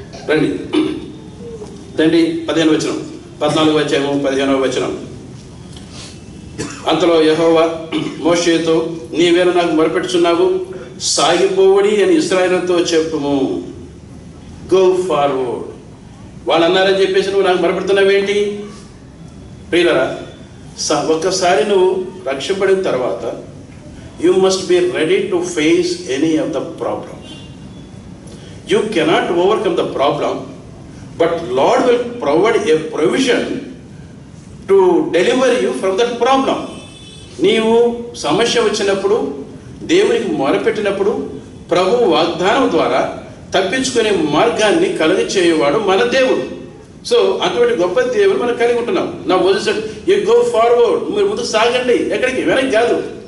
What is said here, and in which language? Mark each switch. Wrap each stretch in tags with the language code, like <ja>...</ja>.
<te>రండి 15వ వచనం, 14వ అధ్యాయము 15వ వచనం. అంతలో యెహోవా మోషేతో, నీవేళ నాకు మొరపెట్టుచున్నావు, సాగిపోవడి అని ఇశ్రాయేలుతో చెప్పుము.</te> <en>Go forward.</en> <te>వాళ్ళు అన్నారని చెప్పేసి నువ్వు నాకు మొరపెడుతున్నావేంటి? ప్రియులరా, ఒక్కసారి నువ్వు రక్షింపడిన తర్వాత</te> <en>you must be ready to face any of the problem. You cannot overcome the problem, but Lord will provide a provision to deliver you from that problem.</en> <te>నీవు సమస్య వచ్చినప్పుడు దేవునికి మొరపెట్టినప్పుడు ప్రభు వాగ్దానం ద్వారా తప్పించుకునే మార్గాన్ని కలుగ చేయవాడు మన దేవుడు. సో అటువంటి గొప్ప దేవుడు మనం కలిగి ఉంటున్నాం. నా పొజిషన్,</te> <en>you go forward,</en> <te>మీరు ముందు సాగండి. ఎక్కడికి? వెనక్కి కాదు.</te>